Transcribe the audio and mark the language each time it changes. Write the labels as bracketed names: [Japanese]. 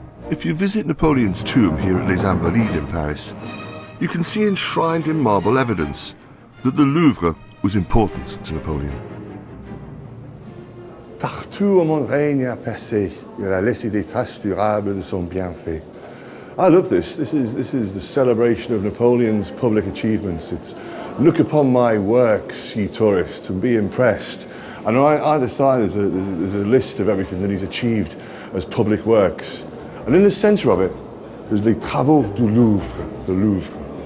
[English] If you visit Napoleon's tomb here at Les Invalides in Paris, you can see enshrined in marble evidence that the Louvre was important to Napoleon. [French] Partout où mon règne a percé, il a laissé des traces durables de son bienfait. [English] I love this. This is the celebration of Napoleon's public achievements. It's look upon my works, ye tourists, and be impressed. And on either side there's a list of everything that he's achieved as public works. And in the centre of it, there's [French] les travaux du Louvre, [English] the Louvre.